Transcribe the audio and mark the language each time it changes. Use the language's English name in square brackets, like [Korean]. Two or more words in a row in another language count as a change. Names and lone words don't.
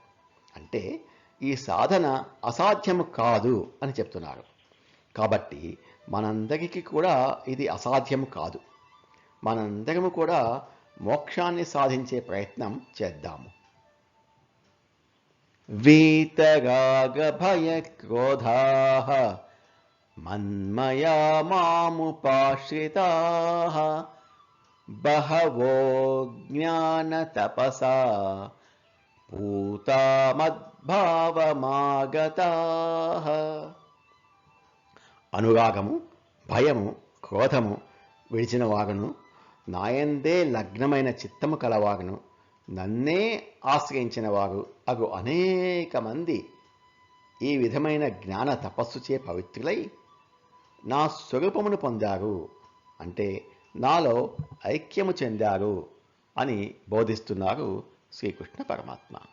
[Telugu] అంటే ఈ సాధన అసాధ్యము కాదు అని చెప్తున్నారు. కాబట్టి మనందరికీ కూడా ఇది అసాధ్యము కాదు. మనందరము కూడా మోక్షాన్ని సాధించే ప్రయత్నం చేద్దాము. [Sanskrit] वीतरागभयक्रोधाः मन्मया मामुपाश्रिताः बहवो ज्ञानतपसा पूता మద్భావమాగతాః. [Telugu] అనురాగము, భయము, క్రోధము విడిచిన వాగును, నాయందే లగ్నమైన చిత్తము కలవాగును, నన్నే ఆశ్రయించిన వారు అగు అనేక మంది ఈ విధమైన జ్ఞాన తపస్సుచే పవిత్రులై నా స్వరూపమును పొందారు, అంటే నాలో ఐక్యము చెందారు అని బోధిస్తున్నారు శ్రీకృష్ణ పరమాత్మ.